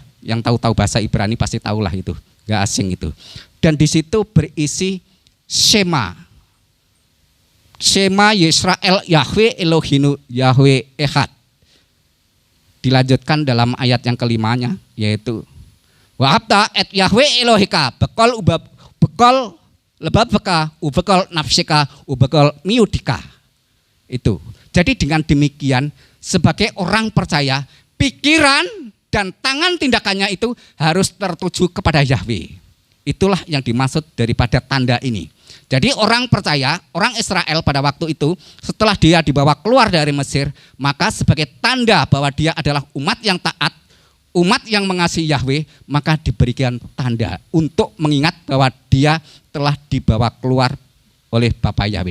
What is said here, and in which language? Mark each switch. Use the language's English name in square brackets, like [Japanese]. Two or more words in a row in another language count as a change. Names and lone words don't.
[Indonesian] Yang tahu-tahu bahasa Ibrani pasti tahulah itu, enggak asing itu. Dan di situ berisi Shema. [Hebrew] שמע ישראל יהוה אלהינו יהוה אחד. [Indonesian] Dilanjutkan dalam ayat yang kelimanya, yaitu [Hebrew] ואהבת את יהוה אלהיך בכל לבבך ובכל נפשך ובכל מאדך. [Indonesian] Itu. Jadi dengan demikian sebagai orang percaya, pikiran dan tangan tindakannya itu harus tertuju kepada Yahweh. Itulah yang dimaksud daripada tanda ini. Jadi orang percaya, orang Israel pada waktu itu setelah dia dibawa keluar dari Mesir, maka sebagai tanda bahwa dia adalah umat yang taat, umat yang mengasihi Yahweh, maka diberikan tanda untuk mengingat bahwa dia telah dibawa keluar oleh Bapa Yahweh.